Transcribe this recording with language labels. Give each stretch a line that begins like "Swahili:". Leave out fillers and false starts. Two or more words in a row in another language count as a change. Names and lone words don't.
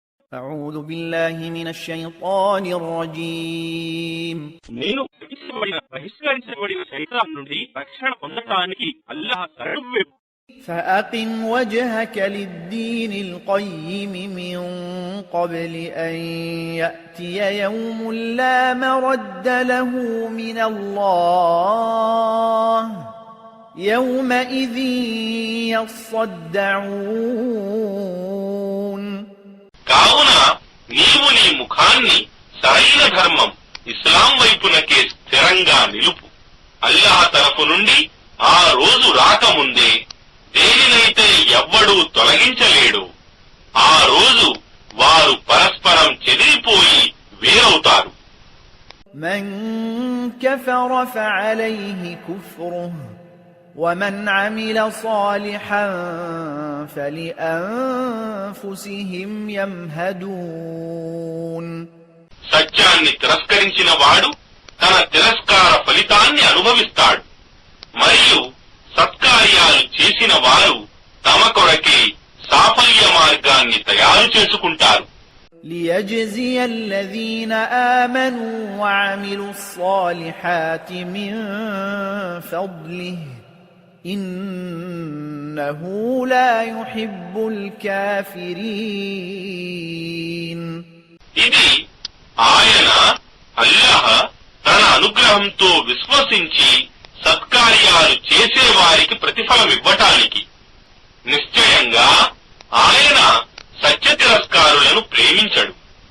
Arabic: أعوذ بالله من الشيطان الرجيم
Telugu: నేను బహిష్కరించబడిన శైతాన్ నుండి రక్షణ పొందడానికి అల్లాహ్ శరణు
Arabic: فأقم وجهك للدين القيم من قبل أن يأتي يوم لا مرد له من الله يومئذ يصدعون
Telugu: కావున నీవు నీ ముఖాన్ని సరైన ధర్మం ఇస్లాం వైపునకే స్థిరంగా నిలుపు. అల్లాహ్ తరఫు నుండి ఆ రోజు రాకముందే దేనినైతే ఎవ్వడూ తొలగించలేడు. ఆ రోజు వారు పరస్పరం చెదిరిపోయి వేరవుతారు.
Arabic: من كفر فعليه كفره ومن عمل صالحا فلأنفسهم يمهدون
Telugu: సత్యాన్ని తిరస్కరించిన వాడు తన తిరస్కార ఫలితాన్ని అనుభవిస్తాడు. మరియు సత్కార్యాలు చేసిన వారు తమ కొరకే సాఫల్య మార్గాన్ని తయారు చేసుకుంటారు.
Arabic: ليجزي الذين آمنوا وعملوا الصالحات من فضله إنه لا يحب الكافرين
Telugu: ఇది ఆయన అల్లాహ్ తన అనుగ్రహంతో విశ్వసించి సత్కార్యాలు చేసేవారికి ప్రతిఫలమివ్వటానికి. నిశ్చయంగా ఆయన సత్య తిరస్కారులను ప్రేమించడు.